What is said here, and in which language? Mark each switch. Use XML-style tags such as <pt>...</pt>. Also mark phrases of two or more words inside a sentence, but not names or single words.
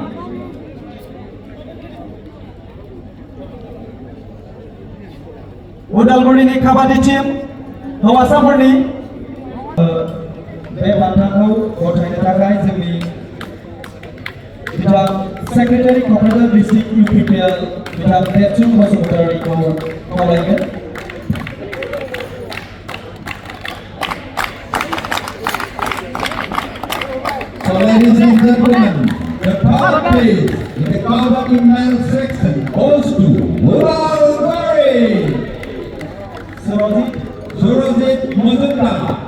<brx>Udalguri ni kabaddi team हौवासाफोरनि बे बान्थाखौ गथायनो थाखाय जोंनि बिथां सेक्रेटारि क'क्राझार डिस्ट्रिक्ट इउपिपिएल बिथां देबसु बसुमतारीखौ खावलायगोन।</brx> <en>So ladies and gentlemen, the third place in the kabaddi men's section goes to Udalguri. Surajit Mazumdar.</en>